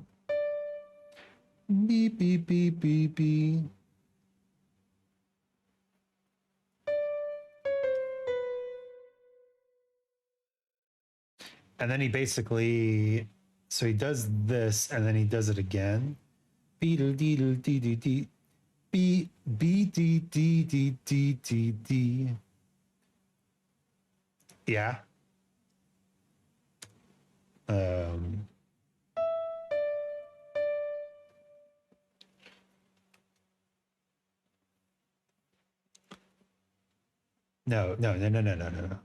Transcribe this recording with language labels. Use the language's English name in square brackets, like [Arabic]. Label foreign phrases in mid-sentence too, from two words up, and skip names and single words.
[English] Beep, beep, beep, beep, beep. And then he basically, so he does this and then he does it again. Beedle deedle dee dee dee. B B D D D D D D. Yeah. No, no, no, no, no, no, no, no.